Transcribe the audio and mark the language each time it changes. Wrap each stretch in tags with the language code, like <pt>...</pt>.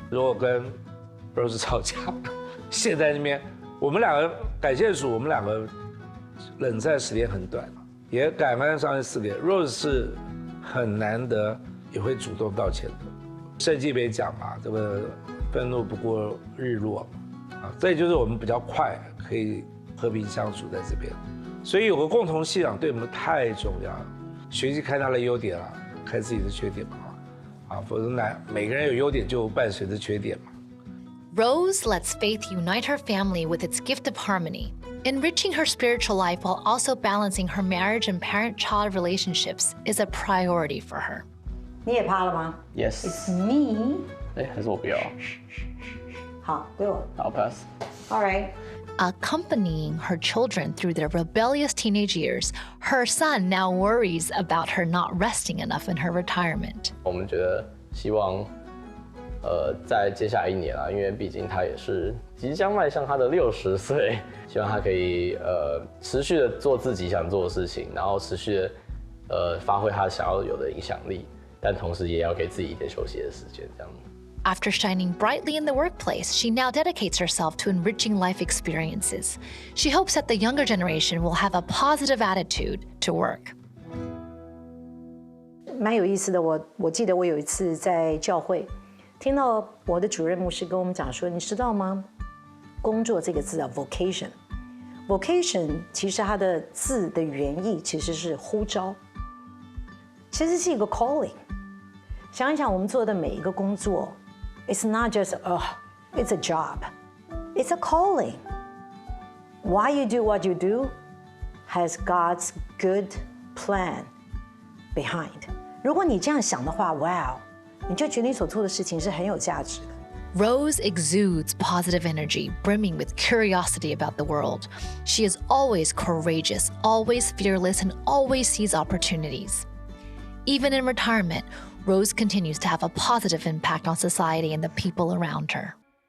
<zh>如果跟 Rose 吵架，现在那边我们两个感谢主，我们两个冷战时间很短，也感恩上帝赐给 Rose 是很难得也会主动道歉的。圣经里面讲嘛，这个愤怒不过日落啊，这也就是我们比较快可以和平相处在这边。所以有个共同信仰对我们太重要了，学习看他的优点啊，看自己的缺点嘛，啊，否则每个人有优点就伴随着缺点嘛。</zh> <en>Rose lets faith unite her family with its gift of harmony, enriching her spiritual life while also balancing her marriage and parent-child relationships is a priority for her.</en> <zh>你也趴了吗</zh> <en>Yes。？It's me。</en> <zh>哎，还是我不要。好，归我。好 pass。</zh> <en>All right。 Accompanying her children through their rebellious teenage years, her son now worries about her not resting enough in her retirement.</en> <zh>我们觉得希望，在接下来1年啊，因为毕竟他也是即将迈向他的60岁，希望他可以持续的做自己想做的事情，然后持续的发挥他想要有的影响力，但同时也要给自己一点休息的时间，这样。</zh> <en>After shining brightly in the workplace, she now dedicates herself to enriching life experiences. She hopes that the younger generation will have a positive attitude to work.</en> <zh>蛮有意思的，我记得我有一次在教会听到我的主任牧师跟我们讲说，你知道吗？工作这个字啊 ，vocation 其实它的字的原意其实是呼召，其实是一个 calling。想一想，我们做的每一个工作</zh> <en>，it's not just it's a job, it's a calling. Why you do what you do has God's good plan behind.</en> <zh>如果你这样想的话 ，wow， 你就觉得你所做的事情是很有价值的。</zh> <en>Rose exudes positive energy, brimming with curiosity about the world. She is always courageous, always fearless, and always sees opportunities. Even in retirement, Rose continues to have a positive impact on society and the people around her.</en>